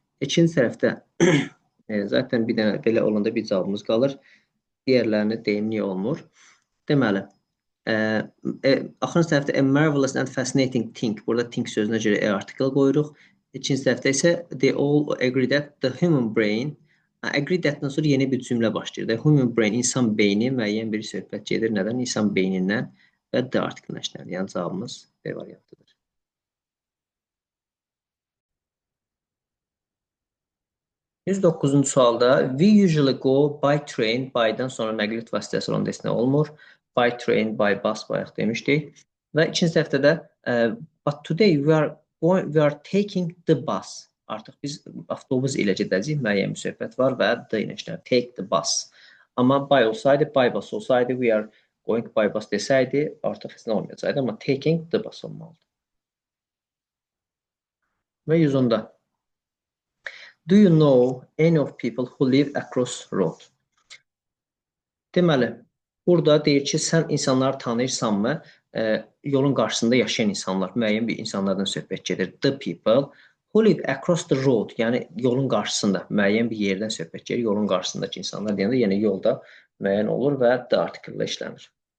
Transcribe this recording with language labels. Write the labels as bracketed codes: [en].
[az] İkinci tərəfdə zaten bir dənə belə olanda bir cavabımız qalır. Digərlərini deyim niyə olmur. Deməli, Axırıncı tərəfdə [en] a marvelous and fascinating thing. [az] Burada think sözünə görə article qoyuruq. İkinci tərəfdə isə [en] they all agree that the human brain. [az] Agree that-dan sonra yeni bir cümlə başlayır. [en] The human brain, [az] insan beyni müəyyən bir söhbət gedir. Nədən? İnsan beynindən və the article işlənir. Yəni cavabımız B variantıdır. 109-cu sualda [en] we usually go by train, [az] by-dan sonra nəqliyyat vasitəsi olan desinə olmur. [en] By train, by bus [az] bayaq demişdik. Və ikinci tərəfdə də [en] but today we are taking the bus. [az] Artıq biz avtobus ilə gedəcəyik. Müəyyən bir söhbət var və the ilə işlənir. [en] Take the bus. Amma by olsaydı, by bus olsaydı, we are going by bus desəydi, [az] artıq heç nə olmayacaqdı. [en] Amma taking the bus olmalıdır. [az] Və 110-da. [en] Do you know any of people who live across road? [az] Deməli, burada deyir ki, sən insanları tanıyırsanmı? Yolun qarşısında yaşayan insanlar, müəyyən bir insanlardan söhbət gedir. [en] The people who live across the road, [az] yəni yolun qarşısında, müəyyən bir yerdən söhbət gedir. Yolun qarşısındakı insanlar deyəndə, yəni yolda müəyyən olur və the article ilə işlənir.